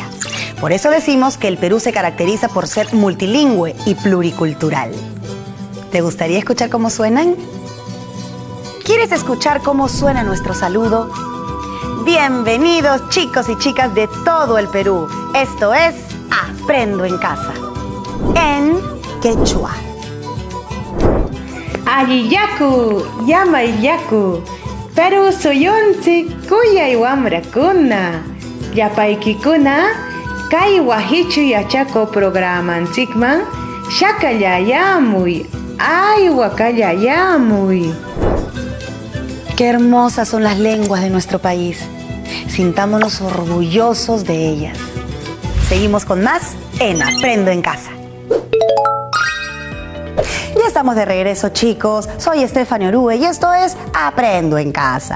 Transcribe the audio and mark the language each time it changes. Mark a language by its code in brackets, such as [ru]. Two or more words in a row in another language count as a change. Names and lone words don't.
[es] Por eso decimos que el Perú se caracteriza por ser multilingüe y pluricultural. ¿Te gustaría escuchar cómo suenan? ¿Quieres escuchar cómo suena nuestro saludo? Bienvenidos chicos y chicas de todo el Perú. Esto es Aprendo en Casa, en quechua. [qu] Alliyaku, llamayllaku, Peru suyunchik kuyay wamrakuna, llapaykikuna, kay wahichu yachako programanchikman, shakallayamuy, aywakallayamuy. [es] Qué hermosas son las lenguas de nuestro país. Sintámonos orgullosos de ellas. Seguimos con más en Aprendo en Casa. Ya estamos de regreso, chicos. Soy Stephanie Orue y esto es Aprendo en Casa.